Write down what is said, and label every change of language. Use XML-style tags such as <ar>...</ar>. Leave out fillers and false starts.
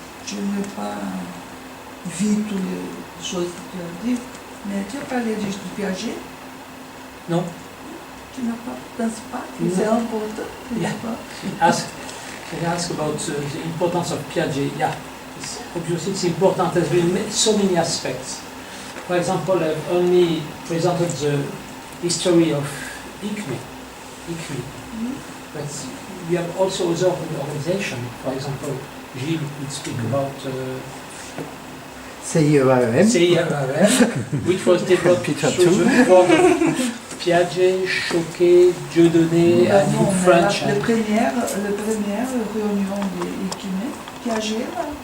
<fr>Je n'ai pas vu toutes les choses que tu as dit, mais tu as parlé de Piaget. Non. Tu n'as pas, penses pas que Non. c'est important?</fr> <en>Yeah. Can I ask about the importance of Piaget? Yeah, obviously it's important. There's been so many aspects. For example, I've only presented the history of ICME, but we have also other organizations. For example, Gilles would speak about CIRM, which was developed through the work of Piaget, Choquet, Dieudonné, and in French.</en> <fr>La première réunion de ICME, Piaget, là.</fr>